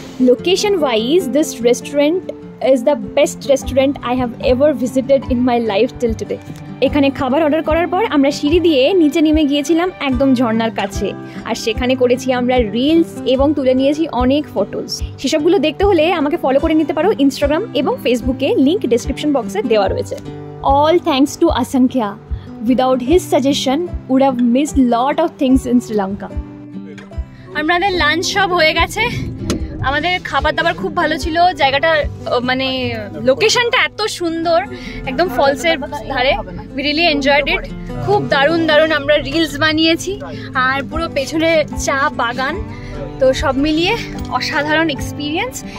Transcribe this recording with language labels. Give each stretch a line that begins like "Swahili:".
English: Location wise, this restaurant is the best restaurant I have ever visited in my life till today.
Bangla: এখানে খাবার order করার পর আমরা সিঁড়ি দিয়ে নিচে নেমে গিয়েছিলাম একদম ঝর্ণার কাছে, আর সেখানে করেছি আমরা রিলস এবং তুলে নিয়েছি অনেক ফটোস। সেসবগুলো দেখতে হলে আমাকে ফলো করে নিতে পারো ইনস্টাগ্রাম এবং ফেসবুকে, লিঙ্ক ডেসক্রিপশন বক্সে দেওয়া রয়েছে।
English: All thanks to Asankhya. Without his suggestion, would have missed lot of things in Sri Lanka.
Bangla: আমাদের লাঞ্চ সব হয়ে গেছে, আমাদের খাবার দাবার খুব ভালো ছিল। জায়গাটা মানে লোকেশনটা এত সুন্দর, একদম ফলসের ধারে।
English: We really enjoyed it.
Bangla: খুব দারুণ দারুণ আমরা রিলস বানিয়েছি, আর পুরো পেছনে চা বাগান, তো সব মিলিয়ে অসাধারণ এক্সপিরিয়েন্স।